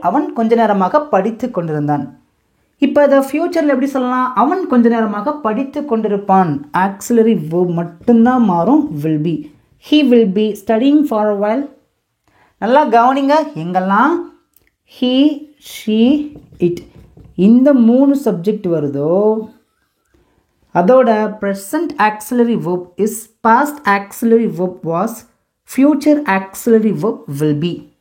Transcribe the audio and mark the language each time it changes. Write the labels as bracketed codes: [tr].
[ta] அவன் கொஞ்ச நேரமாக படித்து கொண்டிருந்தான். இப்போ அதை ஃபியூச்சரில் எப்படி சொல்லலாம்? அவன் கொஞ்ச நேரமாக படித்து கொண்டிருப்பான். ஆக்சிலரி வெர்ப் மட்டும்தான் மாறும், [en] will be. he will be studying for a while. [ta] நல்லா கவனிங்க. எங்கெல்லாம் he, she, it இந்த 3 சப்ஜெக்ட் வருதோ அதோட present auxiliary verb is, past auxiliary verb was, future auxiliary verb will be.